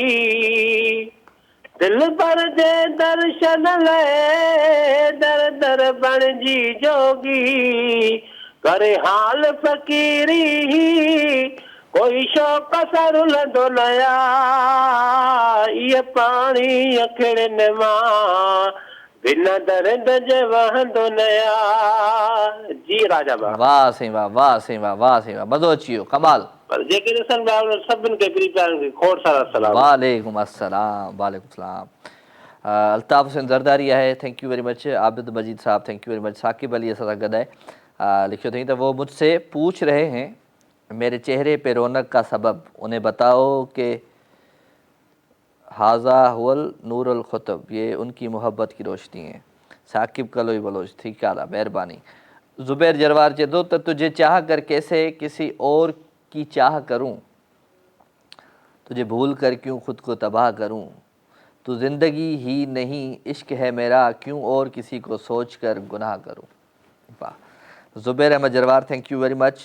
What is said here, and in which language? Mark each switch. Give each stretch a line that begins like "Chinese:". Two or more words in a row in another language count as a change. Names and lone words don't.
Sindhi: दिल भर जे दर्शन ले दर दर बणजी जोगी करे हाल फकीरी कोई शौक सरुलंदो नया ये पानी अखड़न मां बिना दर्द जे वहंदो नया जी राजा बा वाह साईं वाह वाह साईं वाह वाह साईं वाह मज़ो अची वियो कमाल पर जेके ॾिसनि पिया सभिनि खे प्यारनि खे खोड़ सारा सलाम
Arabic: وعليكم السلام وعليكم سلام
Urdu: अल्ताफ़ हुसैन ज़रदारी है
English: thank you very much
Urdu: आबिद मजीद साहब
English: thank you very much
Urdu: साकिब अली
Sindhi: असां सां गॾु आहे लिखियो अथई
Urdu: تو وہ مجھ سے پوچھ رہے ہیں میرے چہرے پہ رونق کا سبب انہیں بتاؤ کہ
Arabic: هذا هوال
Urdu: नूरुल खुतब یہ ان کی محبت کی روشنی ہے साकिब कलोई बलोच ٹھیک ہے مہربانی ज़ुबैर जरवार चए तो تجھے چاہ کر کیسے کسی اور کی چاہ کروں تجھے بھول کر کیوں خود کو تباہ کروں تو زندگی ہی نہیں عشق ہے میرا کیوں اور کسی کو سوچ کر گناہ کروں واہ ज़ुबैर अहमद जरवार
English: thank you very much